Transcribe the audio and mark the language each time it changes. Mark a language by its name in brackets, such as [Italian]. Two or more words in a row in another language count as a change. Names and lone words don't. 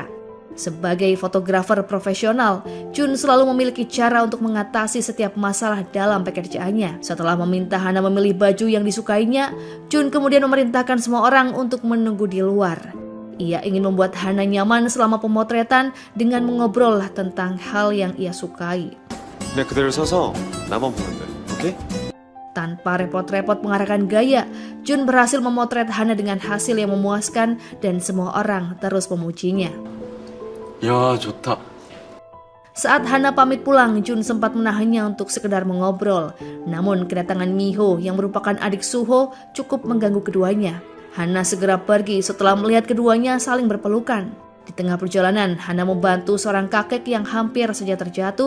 [Indonesian] Sebagai fotografer profesional, Jun selalu memiliki cara untuk mengatasi setiap masalah dalam pekerjaannya. Setelah meminta Hana memilih baju yang disukainya, Jun kemudian memerintahkan semua orang untuk menunggu di luar. Ia ingin membuat Hana nyaman selama pemotretan dengan mengobrol tentang hal yang ia sukai. [Korean] 그냥 그대로 서서 나만 보면 돼. 오케이? [Indonesian] Tanpa repot-repot mengarahkan gaya, Jun berhasil memotret Hana dengan hasil yang memuaskan dan semua orang terus memujinya. [Korean] 야 좋다. [Indonesian] Saat Hana pamit pulang, Jun sempat menahannya untuk sekedar mengobrol. Namun kedatangan Miho yang merupakan adik Suho cukup mengganggu keduanya. Hana segera pergi setelah melihat keduanya saling berpelukan. Di tengah perjalanan, Hana membantu seorang kakek yang hampir saja terjatuh.